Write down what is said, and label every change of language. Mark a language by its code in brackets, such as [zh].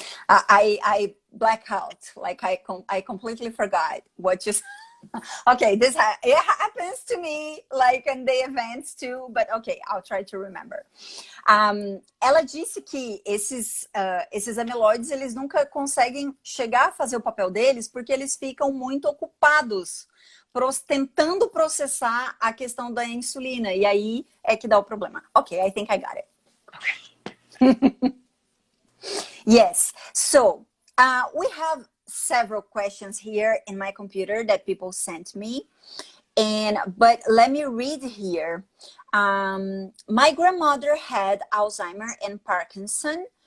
[en] I black out, like I completely forgot what you. Okay, it happens to me, like in the events too, but okay, I'll try to remember. [pt] Ela disse que esses amiloides, eles nunca conseguem chegar a fazer o papel deles porque eles ficam muito ocupados tentando processar a questão da insulina, e aí é que dá o problema. [en] Ok, I think I got it. Okay. Yes, so we have several questions here in my computer that people sent me, but let me read here. My grandmother had Alzheimer and Parkinson.